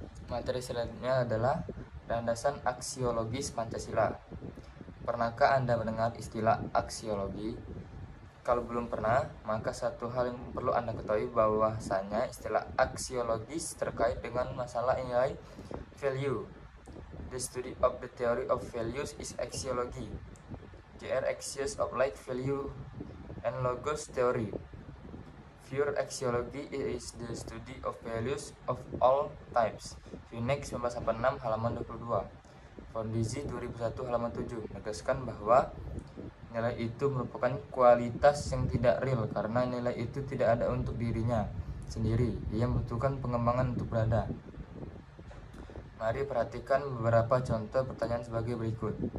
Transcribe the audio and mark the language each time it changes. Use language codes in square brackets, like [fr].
[id] Materi selanjutnya adalah landasan aksiologis Pancasila. Pernahkah Anda mendengar istilah aksiologi? Kalau belum pernah, maka satu hal yang perlu Anda ketahui bahwasanya istilah aksiologis terkait dengan masalah nilai value. [en] The study of the theory of values is axiology. They are axioms of like value and logos theory. Pure axiology is the study of values of all types. [id] Phoenix 1986 halaman 22. Fondisi 2001 halaman 7 menegaskan bahwa nilai itu merupakan kualitas yang tidak real karena nilai itu tidak ada untuk dirinya sendiri. Ia membutuhkan pengembangan untuk berada. Mari perhatikan beberapa contoh pertanyaan sebagai berikut.